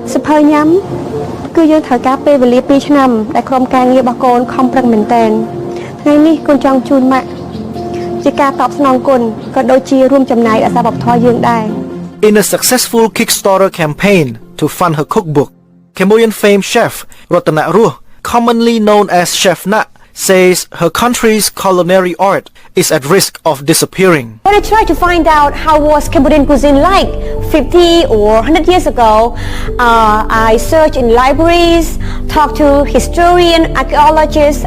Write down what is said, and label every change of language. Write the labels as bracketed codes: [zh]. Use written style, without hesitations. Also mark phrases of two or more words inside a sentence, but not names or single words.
[km] hơi nhắm គឺយើងត្រូវការពេលវេលា2ឆ្នាំដែលក្រុមការងាររបស់កូនខំប្រឹងមែនទែនថ្ងៃនេះកូនចង់ជូនម៉ាក់ជាការតបស្នងគុណក៏ដូចជារួមចំណែកដល់សារវប្បធម៌យើងដែរ [en] In a successful Kickstarter campaign to fund her cookbook, Cambodian famed chef Ratana Ruh, commonly known as Chef Nat, says her country's culinary art is at risk of disappearing. When I tried to find out how was Cambodian cuisine like 50 or 100 years ago, I searched in libraries, talked to historians, archaeologists.